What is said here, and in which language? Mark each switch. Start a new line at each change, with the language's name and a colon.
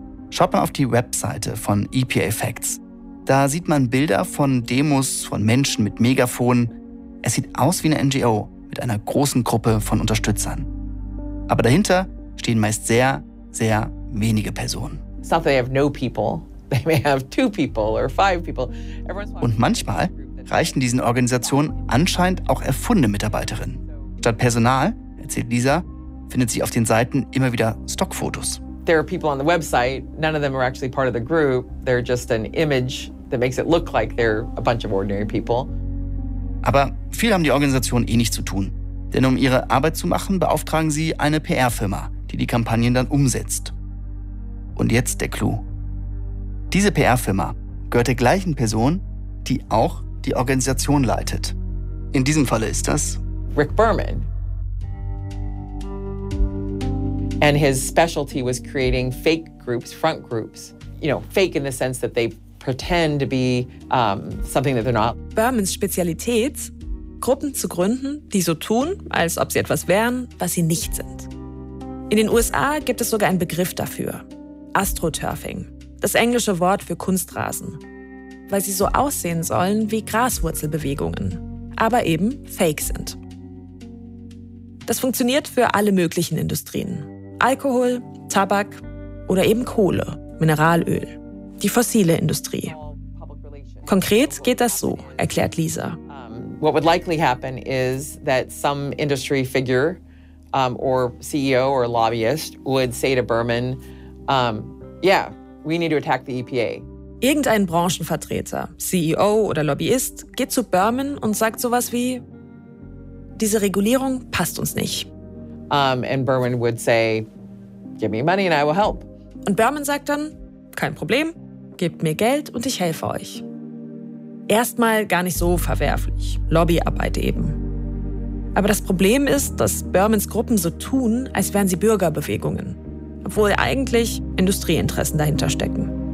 German: Schaut mal auf die Webseite von EPA Facts. Da sieht man Bilder von Demos, von Menschen mit Megafonen. Es sieht aus wie eine NGO mit einer großen Gruppe von Unterstützern. Aber dahinter stehen meist sehr, sehr wenige Personen.
English: It's not that they have no people. They may have two people or five people.
German: Und manchmal reichen diesen Organisationen anscheinend auch erfundene Mitarbeiterinnen. Statt Personal, erzählt Lisa, findet sie auf den Seiten immer wieder Stockfotos.
English: There are people on the website. None of them are actually part of the group. They're just an image that makes it look like they're a bunch of ordinary people.
German: Aber viel haben die Organisationen eh nicht zu tun. Denn um ihre Arbeit zu machen, beauftragen sie eine PR-Firma, die die Kampagnen dann umsetzt. Und jetzt der Clou. Diese PR-Firma gehört der gleichen Person, die auch die Organisation leitet. In diesem Falle ist das Rick Berman.
English: And his specialty was creating fake groups, front groups. You know, fake in the sense that they pretend to be something that they're not.
German: Bermans Spezialität, Gruppen zu gründen, die so tun, als ob sie etwas wären, was sie nicht sind. In den USA gibt es sogar einen Begriff dafür. Astroturfing, das englische Wort für Kunstrasen. Weil sie so aussehen sollen wie Graswurzelbewegungen, aber eben fake sind. Das funktioniert für alle möglichen Industrien. Alkohol, Tabak oder eben Kohle, Mineralöl, die fossile Industrie. Konkret geht das so, erklärt Lisa.
English: What would likely happen is that some industry figure or CEO or lobbyist would say to Berman, yeah, we need to attack the EPA.
German: Irgendein Branchenvertreter, CEO oder Lobbyist, geht zu Berman und sagt sowas wie, diese Regulierung passt uns nicht.
English: And Berman would say, give me money and I will help.
German: Und Berman sagt dann, kein Problem, gebt mir Geld und ich helfe euch. Erstmal gar nicht so verwerflich, Lobbyarbeit eben. Aber das Problem ist, dass Bermans Gruppen so tun, als wären sie Bürgerbewegungen, obwohl eigentlich Industrieinteressen dahinter stecken.